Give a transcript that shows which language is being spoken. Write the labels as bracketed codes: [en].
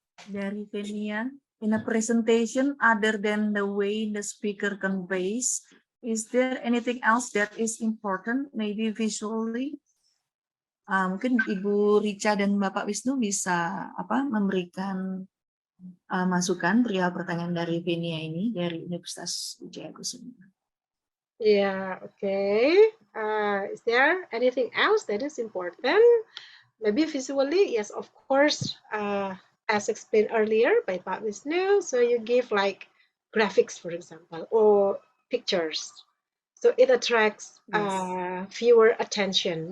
[en] Dari Venia, in a presentation other than the way the speaker conveys, is there anything else that is important, maybe visually? [id] Mungkin Ibu Rica dan Bapak Wisnu bisa memberikan masukan perihal pertanyaan dari Venia ini dari Universitas Wijaya Kusuma. [en] Yeah, okay. Is there anything else that is important? Maybe visually, yes, of course. As explained earlier by Pak Wisnu, so you give like graphics, for example, or pictures. So it attracts viewer attention.